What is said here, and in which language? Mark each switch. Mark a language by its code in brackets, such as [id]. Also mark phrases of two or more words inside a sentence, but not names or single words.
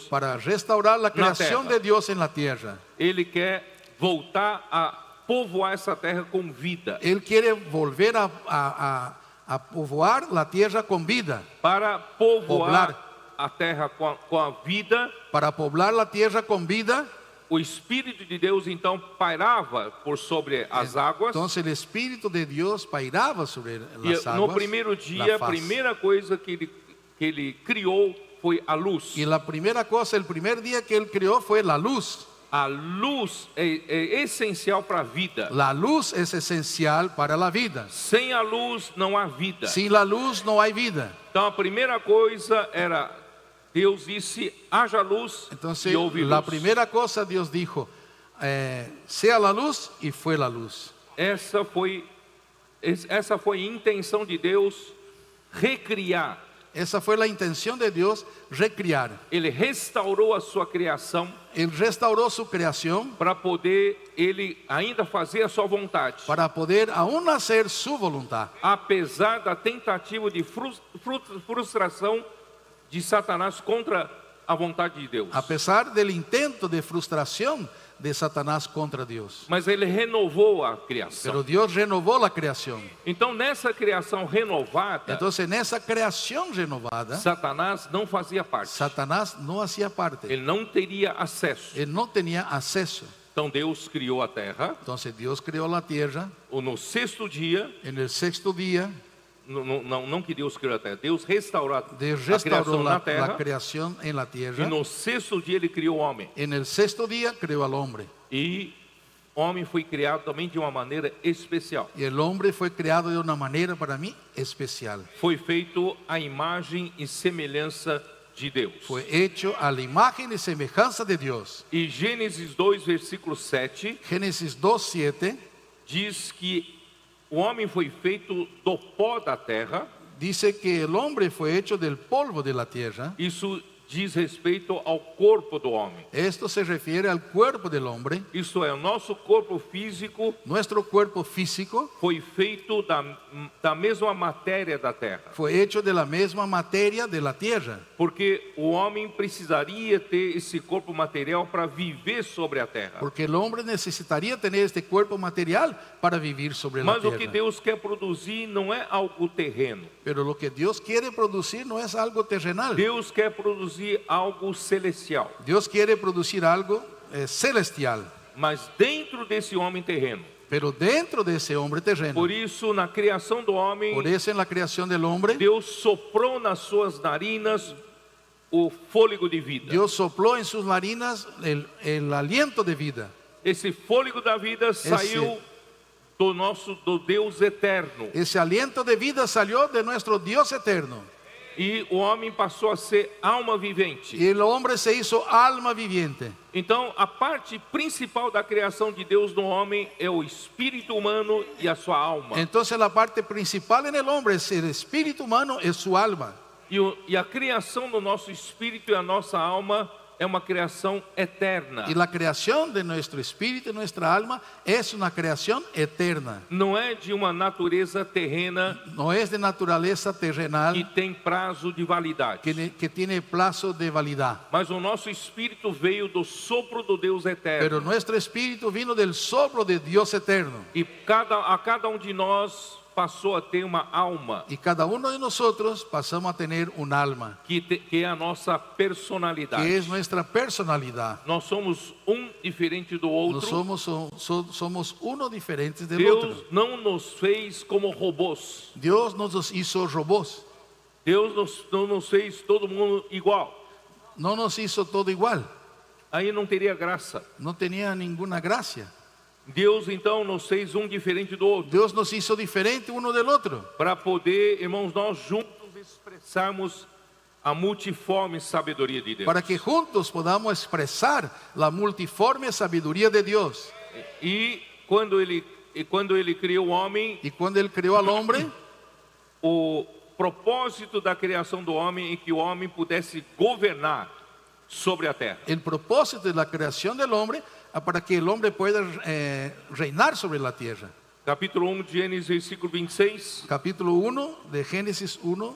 [es] para restaurar la creación [pt] terra. [es] de Dios en la tierra. [pt] Ele quer voltar a povoar essa terra com vida, [es] Él quiere volver a povoar la tierra con vida, [pt] para povoar a terra com a vida. [es] para poblar la tierra con vida. [pt] O Espírito de Deus então pairava por sobre as águas. [es] Entonces el Espíritu de Dios pairaba sobre [pt] E [es] las [pt] no [es] aguas. [pt] primeiro [es] la [pt] dia, a faz. primeira coisa que ele criou foi a luz. [es] Y la primera cosa, el primer día que Él creó fue la luz. [pt] A luz é essencial para a vida. [es] La luz es esencial para la vida. [pt] Sem a luz não há vida. [es] Sin la luz no hay vida. [pt] Então a primeira coisa era, Deus disse, haja luz, [es] Entonces [pt] e houve [es] la [pt] luz. [es] primera cosa Dios dijo, sea la luz, y fue la luz. [pt] Essa foi a intenção de Deus, recriar. [es] Esa fue la intención de Dios, [pt] recriar. Ele restaurou a sua criação [es] Él restauró su creación [pt] para poder ele ainda fazer a sua vontade. [es] para poder aún hacer su voluntad. [pt] Apesar da tentativa de frustração de Satanás contra a vontade de Deus. [es] A pesar del intento de frustración de Satanás contra Dios. [pt] Mas ele renovou a criação. [es] Pero Dios renovó la creación. [pt] Então, nessa criação renovada, [es] Entonces en esa creación renovada, [pt] Satanás não fazia parte. [es] Satanás no hacía parte. [pt] Ele não teria acesso. [es] Él no tenía acceso. [pt] Então, Deus criou a terra. [es] Entonces Dios creó la tierra. [pt] No sexto dia, [es] En el sexto día, [pt] não que Deus criou a terra, Deus restaurou [es] Dios [pt] a criação [es] restauró [pt] na [es] la [pt] terra. [es] creación en la [pt] E [es] tierra. [pt] no sexto dia ele criou o homem. [es] En el sexto día creó al hombre. [pt] E o homem foi criado também de uma maneira especial. [es] Y el hombre fue creado de una manera para mí especial. [pt] Foi feito à imagem e semelhança de Deus. [es] Fue hecho a la imagen y semejanza de Dios. [pt] E Gênesis 2, versículo 7, [es] Génesis 2:7 [pt] diz que o homem foi feito do pó da terra. [es] dice que el hombre fue hecho del polvo de la tierra. [pt] Isso diz respeito ao corpo do homem. [es] Esto se refiere al cuerpo del hombre. [pt] Isso é, o nosso corpo físico [es] Nuestro cuerpo físico [pt] foi feito da mesma matéria da terra. [es] fue hecho de la misma materia de la tierra. [pt] Porque o homem precisaria ter esse corpo material para viver sobre a terra. [es] Porque el hombre necesitaría tener este cuerpo material para vivir sobre la [pt] Mas o que [es] tierra. [pt] Deus quer produzir não é algo terreno. [es] Pero lo que Dios quiere producir no es algo terrenal. [pt] Deus quer produzir algo celestial. [es] Dios quiere producir algo celestial. [pt] Mas dentro desse homem terreno. [es] Pero dentro de ese hombre terreno. [pt] Por isso, na criação do homem, [es] Por eso en la creación del hombre, [pt] Deus soprou nas suas narinas o fôlego de vida. [es] Dios sopló en sus narinas el aliento de vida. [pt] Esse fôlego da vida saiu do Deus eterno. [es] Ese aliento de vida salió de nuestro Dios eterno. [pt] E o homem passou a ser alma vivente. [es] Y el hombre se hizo alma viviente. [pt] Então, a parte principal da criação de Deus no homem é o espírito humano e a sua alma. [es] Entonces la parte principal en el hombre es el espíritu humano, es su alma. [pt] E a criação do nosso espírito e a nossa alma é uma criação eterna. [es] Y la creación de nuestro espíritu y nuestra alma es una creación eterna. [pt] Não é de uma natureza terrena [es] No es de naturaleza terrenal [pt] que tem prazo de validade. [es] que tiene plazo de validad. [pt] Mas o nosso espírito veio do sopro do Deus [es] Pero [pt] eterno. [es] nuestro espíritu vino del soplo de Dios eterno. [pt] E a cada de nós passou a ter uma alma, [es] Y cada uno de nosotros pasamos a tener un alma, [pt] que é a nossa personalidade. [es] que es nuestra personalidad. [pt] Nós somos um diferente do [es] No [pt] outro. [es] somos uno diferentes del [pt] Deus [es] otro. [pt] não nos fez como robôs. [es] Dios nos hizo robots. [pt] Deus não nos fez todo mundo igual. [es] no nos hizo todo igual. [pt] Aí não teria graça. [es] No tenía ninguna gracia. [pt] Deus então nos fez um diferente do outro, [es] Dios nos hizo diferente uno del otro, [pt] para poder, irmãos, nós juntos expressarmos a multiforme sabedoria de Deus. [es] para que juntos podamos expresar la multiforme sabiduría de Dios. [pt] E quando ele criou o homem, [es] Y cuando Él creó al hombre, [pt] o propósito da criação do homem é que o homem pudesse governar sobre a terra. [es] el propósito de la creación del hombre para que el hombre pueda reinar sobre la tierra. [pt] Capítulo 1 de Gênesis, versículo 26. [es] Capítulo 1 de Génesis 1.